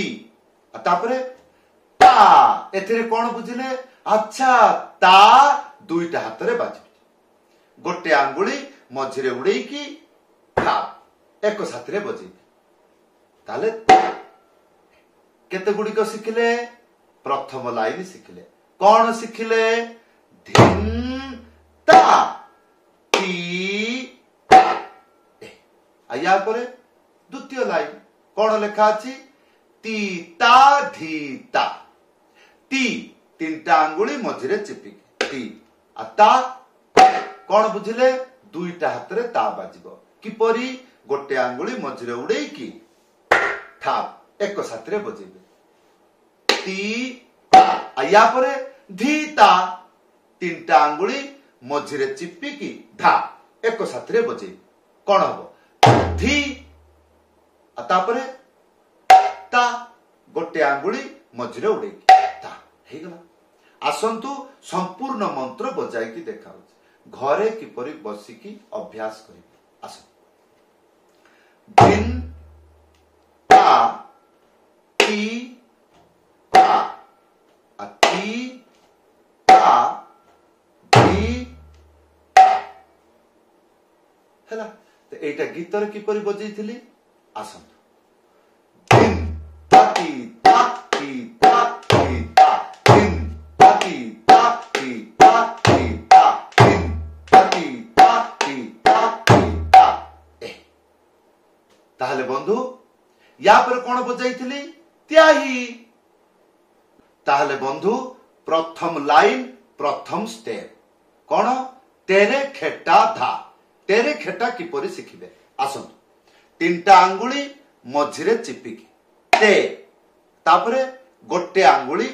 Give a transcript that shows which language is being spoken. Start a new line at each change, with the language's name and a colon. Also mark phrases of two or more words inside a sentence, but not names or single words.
Odia: ତାପରେ ତା ଏଥିରେ କଣ ବୁଝିଲେ ଅଚ୍ଛା ତା ଦୁଇଟା ହାତ ରେ ବାଜି ଗୋଟେ ଆଙ୍ଗୁଳି ମଝିରେ ଉଠେଇକି ଥା ଏକ ସାଥିରେ ବଜେଇବେ ତାହେଲେ କେତେ ଗୁଡ଼ିକ ଶିଖିଲେ ପ୍ରଥମ ଲାଇନ ଶିଖିଲେ କଣ ଶିଖିଲେ ଧିନ ତା ତି ତା। ଯା ପରେ ଦ୍ୱିତୀୟ ଲାଇନ କଣ ଲେଖା ଅଛି ତିତା ଧିତା ତି ତିନିଟା ଆଙ୍ଗୁଳି ମଝିରେ ଚିପିକି ତି ତା କଣ ବୁଝିଲେ ଦୁଇଟା ହାତ ରେ ତା ବାଜିବ କିପରି ଗୋଟେ ଆଙ୍ଗୁଳି ମଝିରେ ଉଠେଇକି ଥା ଏକ ସାଥିରେ ବଜେଇବେ ତି ତା। ଯା ପରେ ଧିତା ତିନିଟା ଆଙ୍ଗୁଳି ମଝିରେ ଚିପିକି ଧା ଏକ ସାଥିରେ ବଜେଇବେ କଣ ହବ ଧି। ତାପରେ ତା ଗୋଟେ ଆଙ୍ଗୁଳି ମଝିରେ ଉଠେଇକି ତା ହେଲା। ଆସନ୍ତୁ ସମ୍ପୂର୍ଣ୍ଣ ମନ୍ତ୍ର ବଜାଇକି ଦେଖା ଘରେ କିପରି ବସିକି ଅଭ୍ୟାସ କରିବେ ଆସ ଧିନ ତା ତି ତା ତି ତା ଧି ତା ହେଲା। ତ ଏଟା ଗୀତ ରେ କିପରି ବଜେଇଥିଲି ଆସନ୍ତୁ ଧିନ ତାତି ତା ତି ତା ତି ତା ଧିନ ତାତି ତା ତି ତା ତି ତା ଧିନ ତାତି ତା ତି ତା ତି ତା। ତାହେଲେ ବନ୍ଧୁ ଯା ପର କଣ ବଜାଇଥିଲି ତାହି। ତାହେଲେ ବନ୍ଧୁ ପ୍ରଥମ ଲାଇନ ପ୍ରଥମ ଷ୍ଟେପ କଣ ତେରେ ଖେଟା ଧା ତେରେ ଖେଟା କିପରି ଶିଖିବେ ଆସନ୍ତୁ ତିନିଟା ଆଙ୍ଗୁଳି ମଝିରେ ଚିପିକି ତେ ତାପରେ ଗୋଟେ ଆଙ୍ଗୁଳି